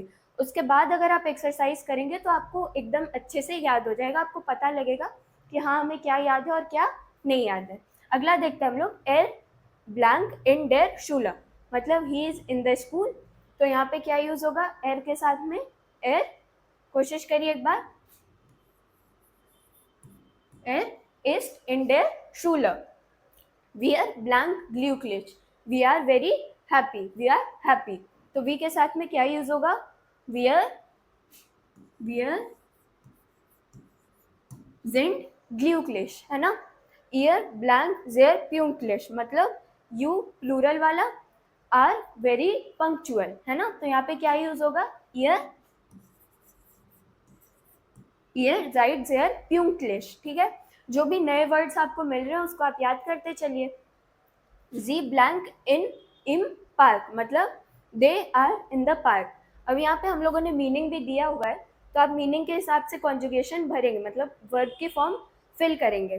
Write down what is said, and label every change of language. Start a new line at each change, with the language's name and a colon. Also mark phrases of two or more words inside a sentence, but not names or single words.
Hindi: उसके बाद अगर आप एक्सरसाइज करेंगे तो आपको एकदम अच्छे से याद हो जाएगा, आपको पता लगेगा कि हाँ हमें क्या याद है और क्या नहीं याद है। अगला देखते हैं हम लोग,
German: er blank in der Schule,
Hindi: मतलब
English: he is in the school,
Hindi: तो यहाँ पे क्या यूज होगा, एर के साथ में एर। कोशिश करिए एक बार,
German: er ist in der Schule. Wir blank glücklich.
English: We are very happy. We are happy.
Hindi: तो we के साथ में क्या यूज होगा,
German: wir sind glücklich,
Hindi: है ना।
German: ihr blank sehr pünktlich,
Hindi: मतलब
English: you plural
Hindi: वाला,
English: are very punctual,
Hindi: है ना। तो यहाँ पे क्या यूज होगा,
German: ihr seid sehr pünktlich,
Hindi: ठीक है। जो भी नए वर्ड्स आपको मिल रहे हैं उसको आप याद करते चलिए।
German: sie blank in im Park, मतलब
English: they are in the park.
Hindi: अब यहाँ पे हम लोगों ने मीनिंग भी दिया हुआ है, तो आप मीनिंग के हिसाब से कॉन्जुगेशन भरेंगे, मतलब वर्ब की फॉर्म फिल करेंगे।